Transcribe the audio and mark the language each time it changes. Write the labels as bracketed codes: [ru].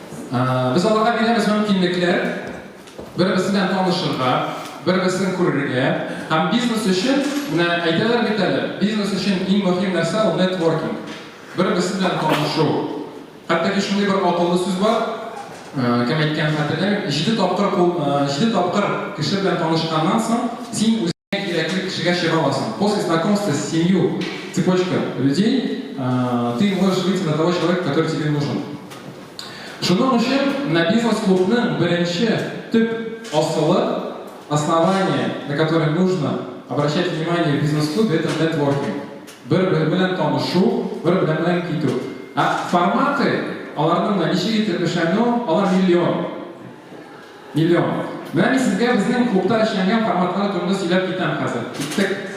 [tt] Biz аларга бирәбез мөмкинлекләр, бер-без белән танышырга, бер-безне күрергә, һәм бизнес өчен, менә әйтәләр бит әле, бизнес өчен иң мөһим нәрсә ул нетворкинг. Бер-без белән танышу. Хәтта шундый бер акыллы сүз бар, кем әйткән хәтерләмим, 7 тапкыр кеше белән танышканнан соң, син үзеңә кирәкле кешегә чыга аласың. [ru] После знакомства с семью, цепочка людей, ты можешь выйти на того человека, который тебе нужен. [tt] Шуның өчен на бизнес-клубның беренче төп асылы, [ru] основание, на которое нужно обращать внимание в бизнес-клубе, это нетворкинг. [tt] Бер-бер белән танышу, бер-бер белән китү. Форматы, аларның ничек итеп эшләнү, алар миллион. Менә мин сезгә безнең клубта эшләнгән форматлар турында сөйләп китәм хәзер. Киттек.